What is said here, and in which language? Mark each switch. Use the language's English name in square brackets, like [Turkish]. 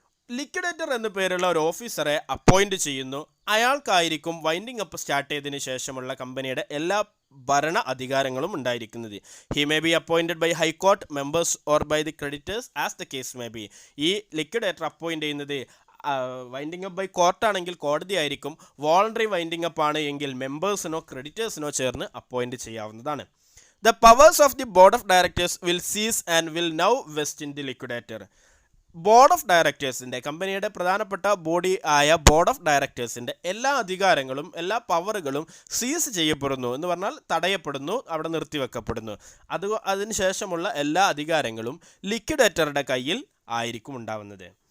[Malayalam] Liquidator എന്ന പേരുള്ള ഒരു ഓഫീസറെ അപ്പോയിൻറ്റ് ചെയ്യുന്നു. അയാൾക്കായിരിക്കും വൈൻഡിങ് അപ്പ് സ്റ്റാർട്ട് ചെയ്തതിന് ശേഷമുള്ള കമ്പനിയുടെ എല്ലാ ഭരണ അധികാരങ്ങളും ഉണ്ടായിരിക്കുന്നത്. [English] He may be appointed by high court members or by the creditors as the case may be. [Malayalam] ഈ ലിക്വിഡേറ്റർ അപ്പോയിൻറ്റ് ചെയ്യുന്നത് വൈൻഡിങ് അപ്പ് ബൈ കോർട്ടാണെങ്കിൽ കോടതി ആയിരിക്കും. വോളണ്ടറി വൈൻഡിങ് അപ്പ് ആണ് എങ്കിൽ മെമ്പേഴ്സിനോ ക്രെഡിറ്റേഴ്സിനോ ചേർന്ന് അപ്പോയിൻറ്റ് ചെയ്യാവുന്നതാണ്. [English] The powers of the board of directors will cease and will now vest in the liquidator. [Malayalam] Board of ഡയറക്ടേഴ്സിൻ്റെ, കമ്പനിയുടെ പ്രധാനപ്പെട്ട ബോഡി ആയ ബോർഡ് ഓഫ് ഡയറക്ടേഴ്സിൻ്റെ എല്ലാ അധികാരങ്ങളും എല്ലാ പവറുകളും സീസ് ചെയ്യപ്പെടുന്നു എന്ന് പറഞ്ഞാൽ തടയപ്പെടുന്നു, അവിടെ നിർത്തിവെക്കപ്പെടുന്നു. അതിനുശേഷമുള്ള എല്ലാ അധികാരങ്ങളും ലിക്വിഡേറ്ററുടെ കയ്യിൽ ആയിരിക്കും ഉണ്ടാവുന്നത്.